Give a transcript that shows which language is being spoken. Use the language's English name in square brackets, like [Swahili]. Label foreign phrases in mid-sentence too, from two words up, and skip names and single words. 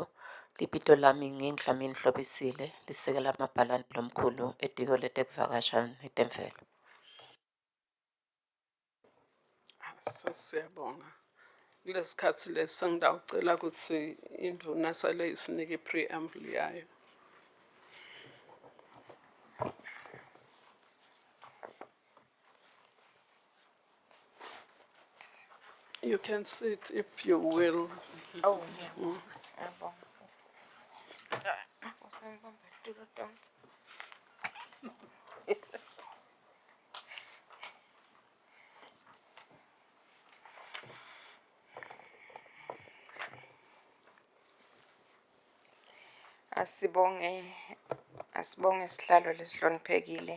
[Swati] Libito lami nginGdlamini Hlobisile, lisekela amabhalane lomkhulu etiko letekuvakasha netemvelo. Siyabonga. Kulesikhathi lesi sengidawucela ukuthi indvuna sale isinike i-preamble yayo. [English] You can sit if you will. [Swati] Oh, ngiyabonga. Usengibamba itulo tonke. Asibonge sihlalo lesihloniphekile.